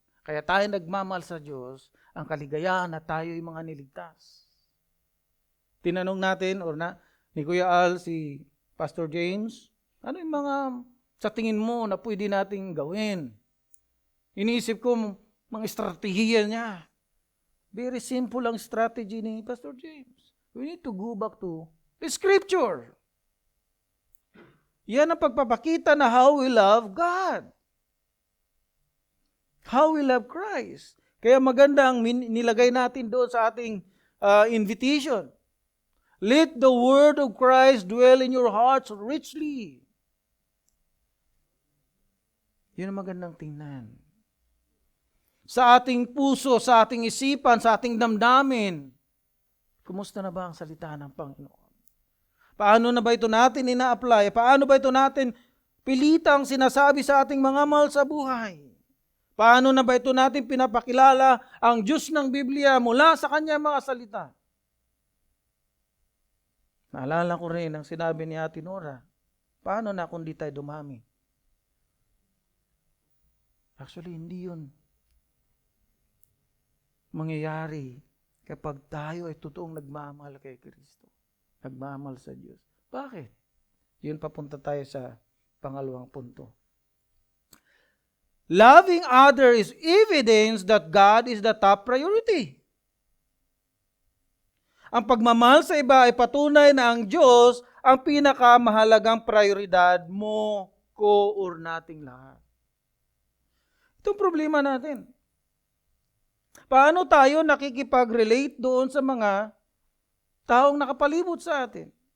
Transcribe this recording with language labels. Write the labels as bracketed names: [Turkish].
[Filipino] Kaya tayo nagmamahal sa Diyos, ang kaligayahan na tayo'y mga niligtas. Tinanong natin, ni Kuya Al, si Pastor James, ano yung mga sa tingin mo na pwede nating gawin? Iniisip ko, mga estratehiya niya. [English] Very simple [Filipino] ang strategy ni Pastor James. [English] We need to go back to the Scripture. [Filipino] Yan ang pagpapakita na [English] how we love God. How we love Christ. [Filipino] Kaya maganda ang nilagay natin doon sa ating invitation. [English] Let the word of Christ dwell in your hearts richly. [Filipino] Yun ang magandang tingnan. Sa ating puso, sa ating isipan, sa ating damdamin, kumusta na ba ang salita ng Panginoon? Paano na ba ito natin ina-apply? Paano ba ito natin pilitang sinasabi sa ating mga mahal sa buhay? Paano na ba ito natin pinapakilala ang Diyos ng Biblia mula sa kanyang mga salita? Naalala ko rin ang sinabi ni Ate Nora, paano na kung di tayo dumami? Actually, hindi yun mangyayari kapag tayo ay totoong nagmamahal kay Kristo. Nagmamahal sa Diyos. Bakit? Yun, papunta tayo sa pangalawang punto. [English] Loving others is evidence that God is the top priority. [Filipino] Ang pagmamahal sa iba ay patunay na ang Diyos ang pinakamahalagang prioridad mo, ko, or nating lahat. Itong problema natin. Paano tayo nakikipag-relate doon sa mga taong nakapalibot sa atin?